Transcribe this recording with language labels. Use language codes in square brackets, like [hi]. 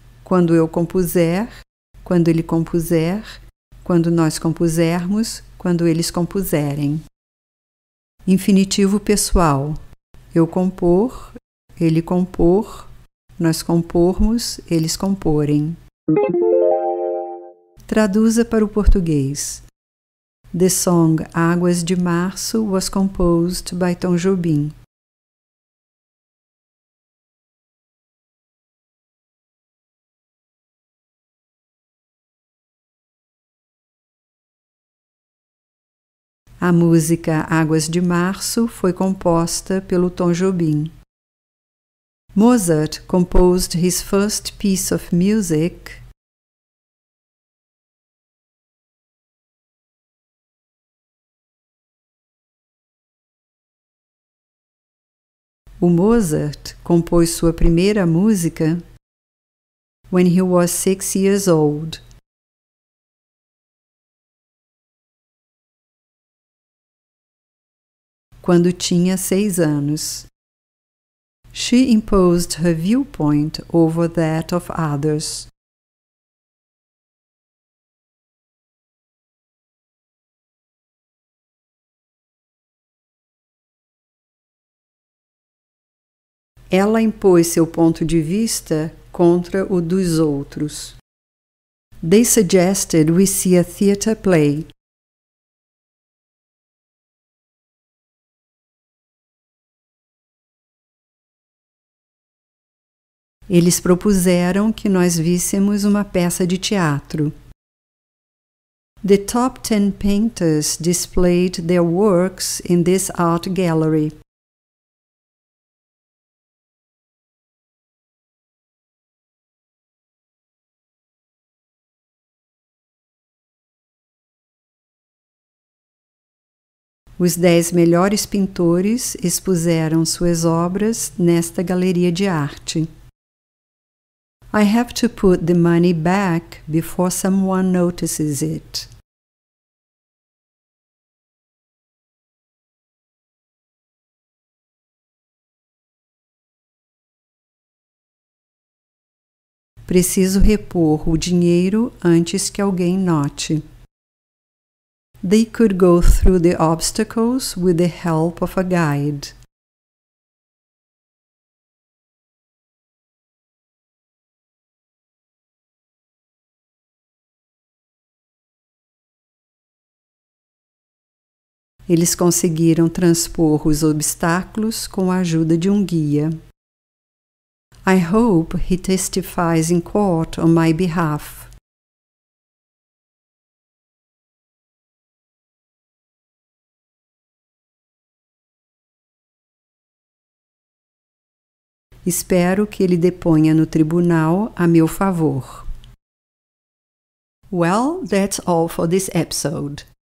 [pt] Quando eu compuser, quando ele compuser, quando nós compusermos, quando eles compuserem. Infinitivo pessoal. Eu compor, ele compor, nós compormos, eles comporem. Traduza para o português. [en] The song Águas de Março was composed by Tom Jobim. [pt] A música Águas de Março foi composta pelo Tom Jobim. [en] Mozart composed his first piece of music [pt] O Mozart compôs sua primeira música [en] when he was 6 years old. [pt] Quando tinha 6 anos. [en] She imposed her viewpoint over that of others. [pt] Ela impôs seu ponto de vista contra o dos outros. [en] They suggested we see a theatre play. [pt] Eles propuseram que nós víssemos uma peça de teatro. [en] The top 10 painters displayed their works in this art gallery. [pt] Os 10 melhores pintores expuseram suas obras nesta galeria de arte. [en] I have to put the money back before someone notices it. [pt] Preciso repor o dinheiro antes que alguém note. [en] They could go through the obstacles with the help of a guide. [pt] Eles conseguiram transpor os obstáculos com a ajuda de um guia. [en] I hope he testifies in court on my behalf. [pt] Espero que ele deponha no tribunal a meu favor. [en] Well, that's all for this episode.